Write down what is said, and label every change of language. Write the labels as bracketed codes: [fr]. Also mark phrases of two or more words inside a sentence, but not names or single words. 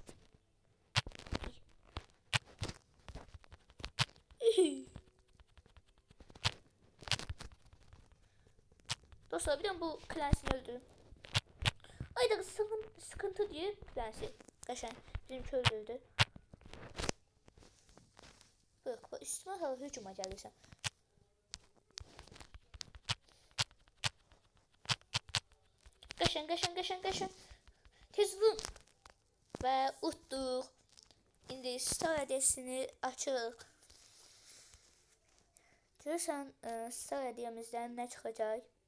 [tr] Dostlar, bir de bu Clans'ini öldürün. Ayda sıkıntı diye Clans'i. [az] Qəşəng bizimki öldürdü. [tr] Bak üstüme hava hücuma gəlirsən. [az] Qəşəng. Tez vurun. Və utduq. İndi star hediyesini açırıq. Görürsən star hediyemizdən nə çıxacaq?